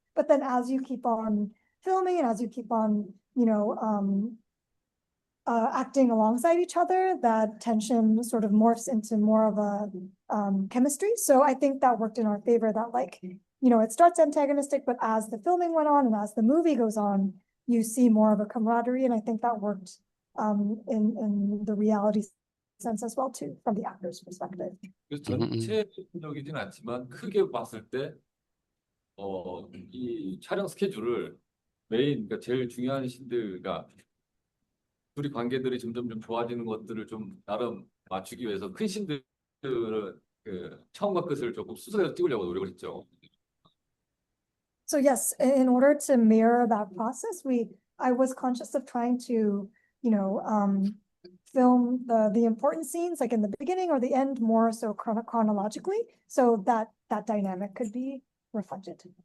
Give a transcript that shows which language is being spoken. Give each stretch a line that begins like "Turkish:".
English: But then as you keep on filming and as you keep on acting alongside each other, that tension sort of morphs into more of a chemistry. So I think that worked in our favor, that like it starts antagonistic, but as the filming went on and as the movie goes on, you see more of a camaraderie, and I think that worked in the reality sense as well too, from the actor's perspective.
Korean: 그래서 전체적이진 않지만 크게 봤을 때 이 촬영 스케줄을 그러니까 제일 중요한 신들과 둘이 관계들이 점점 좀 좋아지는 것들을 좀 나름 맞추기 위해서 큰 신들을 그 처음과 끝을 조금 수술해서 찍으려고 노력을 했죠.
English: So yes, in order to mirror that process, I was conscious of trying to, film the important scenes like in the beginning or the end more so chronologically, so that dynamic could be reflected.